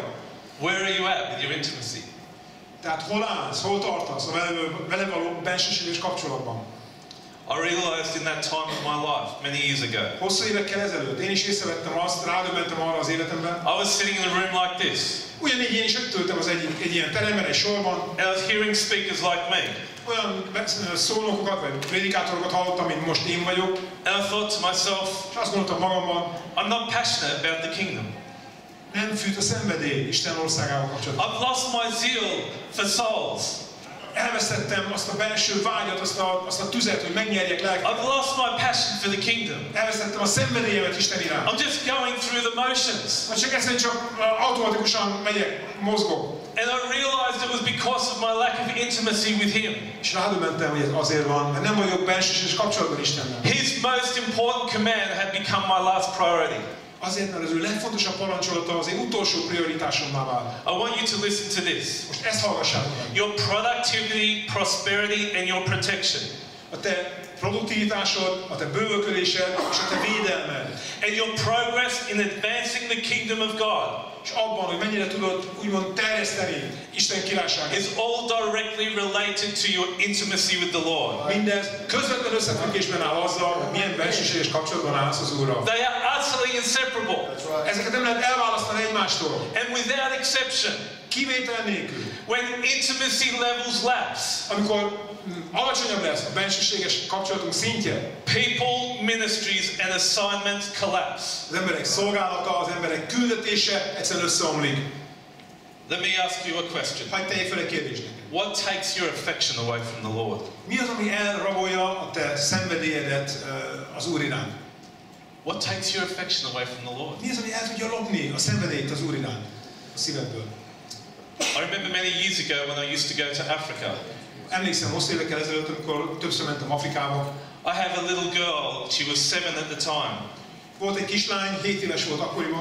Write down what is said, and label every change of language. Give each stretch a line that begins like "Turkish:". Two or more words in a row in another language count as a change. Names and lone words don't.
English: Where are you at with your intimacy?
Hungarian: Tehát hol állsz, hol tartasz a vele való bensőséges kapcsolatban?
English: I realized in that time of my life, many years ago,
Hungarian: Hosszú évekkel ezelőtt én is észrevettem azt, rádöbbentem arra az életemben.
English: I was sitting in a room like this,
Hungarian: Ugyanígy én is ott ültem egy ilyen teremben, egy sorban.
English: and I was hearing speakers like me.
Hungarian: Olyan szónokokat, vagy prédikátorokat hallottam, mint most én vagyok.
English: And I thought to myself,
Hungarian: És azt gondoltam magamban,
English: I'm not passionate about the kingdom.
Hungarian: nem fűt a szenvedély Isten országával kapcsolatban.
English: I've lost my zeal for souls.
Hungarian: Elvesztettem azt a belső vágyat, azt a tüzet, hogy megnyerjek lelket.
English: I've lost my passion for the kingdom.
Hungarian: Elvesztettem a szenvedélyemet Isten iránt.
English: I'm just going through the motions.
Hungarian: Csak egyszerűen csak automatikusan megyek, mozgok.
English: And I realized it was because of my lack of intimacy with him.
Hungarian: És rádöbbentem, hogy ez azért van, mert nem vagyok bensőséges kapcsolatban Istennel.
English: His most important command had become my last priority.
Hungarian: Azért, mert az ő legfontosabb parancsolata az én utolsó prioritásommá vált.
English: I want you to listen to this.
Hungarian: Most ezt hallgassátok meg.
English: Your productivity, prosperity, and your protection.
Hungarian: A te produktivitásod, a te bővölködésed és a te védelmed.
English: And your progress in advancing the kingdom of God.
Hungarian: És abban, hogy mennyire tudod úgymond terjeszteni Isten királyságát.
English: Is all directly related to your intimacy with the Lord.
Hungarian: Mindez közvetlen összefüggésben áll azzal, hogy milyen bensőséges kapcsolatban állsz az Úrral.
English: They are utterly inseparable.
Hungarian: Ezeket nem lehet elválasztani egymástól.
English: And without exception,
Hungarian: Kivétel nélkül.
English: when intimacy levels lapse,
Hungarian: Amikor alacsonyabb lesz a bensőséges kapcsolatunk szintje,
English: people, ministries, and assignments collapse.
Hungarian: az emberek szolgálata, az emberek küldetése egyszerűen összeomlik.
English: Let me ask you a question.
Hungarian: Hagyj tegyél fel egy kérdést.
English: What takes your affection away from the Lord?
Hungarian: Mi az, ami elrabolja a te szenvedélyedet az Úr iránt?
English: What takes your affection away from the Lord?
Hungarian: Mi az, ami el tudja lopni a szenvedélyt az Úr iránt? A szívedből.
English: I remember many years ago when I used to go to Africa.
Hungarian: Emlékszem, hosszú évekkel ezelőtt, amikor többször mentem Afrikába.
English: I have a little girl, she was 7 at the time.
Hungarian: Volt egy kislány, 7 éves volt akkoriban.